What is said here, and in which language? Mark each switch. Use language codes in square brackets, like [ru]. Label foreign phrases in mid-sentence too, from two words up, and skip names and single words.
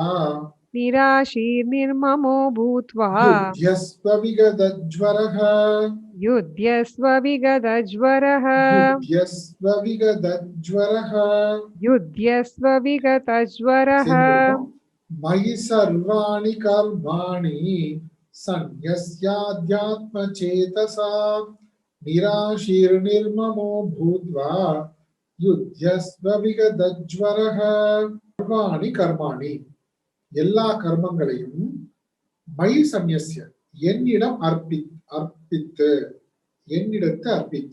[sa] निराशीर्निर्ममो भूत्वा युध्यस्व विगतज्वरः युध्यस्व विगतज्वरः युध्यस्व विगतज्वरः. युध्यस्व विगतज्वरः मयि सर्वाणि कर्माणि संन्यस्याध्यात्म चेतसा निराशीर्निर्ममो भूत्वा युध्यस्व विगतज्वरः. सर्वाणि कर्माणि, [ta] எல்லா கர்மங்களையும் [sa] मयि संन्यस्य, [ta] என்னிடம் அர்ப்பித்து, என்னிடத்து அர்ப்பித்து.